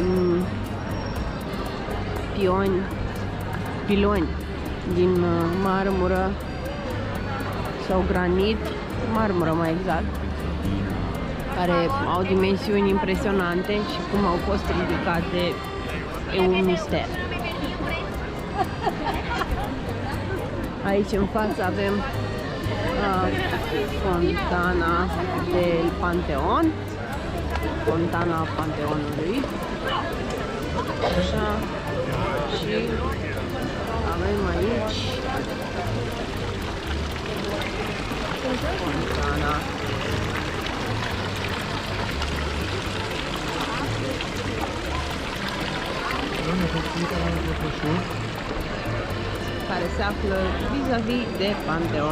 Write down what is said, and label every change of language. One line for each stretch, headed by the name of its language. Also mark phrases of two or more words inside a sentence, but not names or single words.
Romanian: piloni din marmură sau granit, marmură mai exact, care au dimensiuni impresionante și cum au fost ridicate e un mister. Aici în față avem fontana del Panteon, fontana Panteonului. Așa. Și avem aici fontana. Care se află vis-a-vis de Panteon.